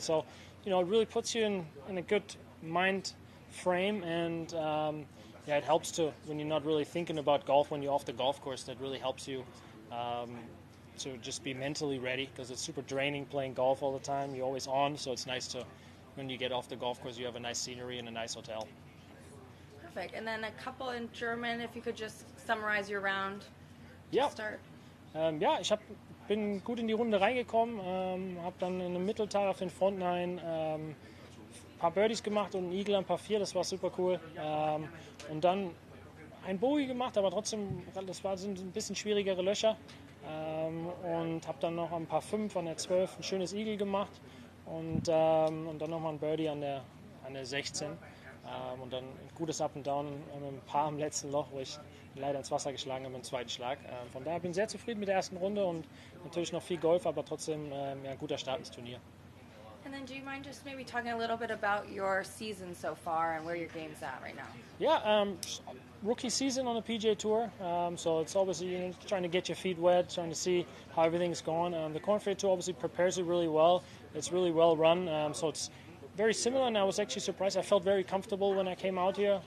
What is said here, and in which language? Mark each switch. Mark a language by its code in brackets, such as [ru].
[en] So, it really puts you in a good mind frame, and it helps to, when you're not really thinking about golf, when you're off the golf course, that really helps you to just be mentally ready, because it's super draining playing golf all the time. You're always on, so it's nice to, when you get off the golf course, you have a nice scenery and a nice hotel. Perfect. And then a couple in German, if you could just summarize your round to start. [de] Ich bin gut in die Runde reingekommen, habe dann in einem Mittelteil auf den Front 9 ein paar Birdies gemacht und einen Eagle am Par 4, das war super cool. Und dann ein Bogey gemacht, aber trotzdem, sind ein bisschen schwierigere Löcher. Und habe dann noch ein paar 5 an der 12 ein schönes Eagle gemacht, und dann nochmal ein Birdie an der 16, und dann ein gutes Up and Down, ein paar am letzten Loch, wo ich leider ins Wasser geschlagen habe im zweiten Schlag. Von daher bin ich sehr zufrieden mit der ersten Runde, und natürlich noch viel Golf, aber trotzdem ein guter Start ins Turnier. [en] And then do you mind just maybe talking a little bit about your season so far and where your game's at right now? Yeah, rookie season on the PGA Tour, so it's obviously trying to get your feet wet, trying to see how everything's going. The Corn Ferry Tour obviously prepares you really well. It's really well run, so it's very similar, and I was actually surprised. I felt very comfortable when I came out here.